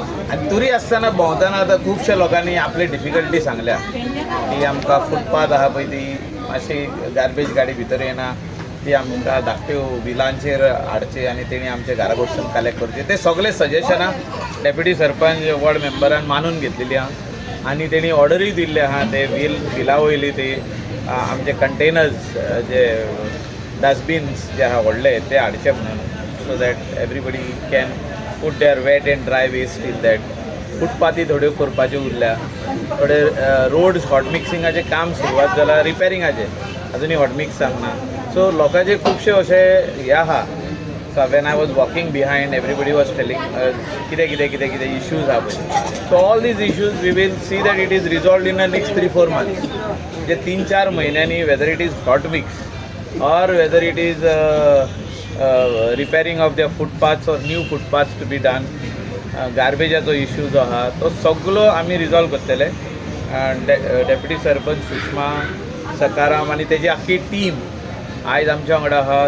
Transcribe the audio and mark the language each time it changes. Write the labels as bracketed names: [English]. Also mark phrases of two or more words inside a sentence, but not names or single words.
[Konkani] आनी तरी आसतना भोंवतना आतां खुबशे लोकांनी आपली डिफिकल्टी सांगल्या की आमकां फुटपाथ आहा पळय ती मातशी गार्बेज गाडी भितर येना ती आमकां धाकट्यो व्हिलांचेर हाडचे आनी तेणी आमचे घरा कडसून कलेक्ट करचे. ते सगळे सजेशनां डेप्युटी सरपंच वॉर्ड मेंबरान मानून घेतलेली आहा आनी तेणी ऑर्डरूय दिल्ले आहा ते व्हिला वयली ते आमचे कंटेनर्स जे डस्टबिन्स जे आहा व्हडले ते हाडचे म्हणून [English] so that everybody can put their wet and dry waste in that. [Konkani] फुटपाथी थोड्यो करपाच्यो उरल्या, थोडे रोड्स हॉट मिक्सिंगाचें काम सुरवात जाला, रिपेरिंगाचें अजुनूय [English] hot mix [Konkani] सांगना. सो लोकांचे खुबशे अशे हे आहा. [English] so when I was walking behind everybody was telling [Konkani] कितें कितें कितें कितें इश्यूज आहा पळय. [English] so all these issues we will see that it is resolved in the next 3-4 months. [Konkani] जे 3-4 म्हयन्यांनी [English] whether it is hot mix or whether it is repairing of the footpaths or new footpaths to be done, [Konkani] गार्बेजाचो इश्यू जो आहा तो सगळो आमी रिजॉल्व करतले. डेप्युटी सरपंच सुषमा सकाराम आनी तेजी आख्खी टीम आयज आमच्या वांगडा आहा.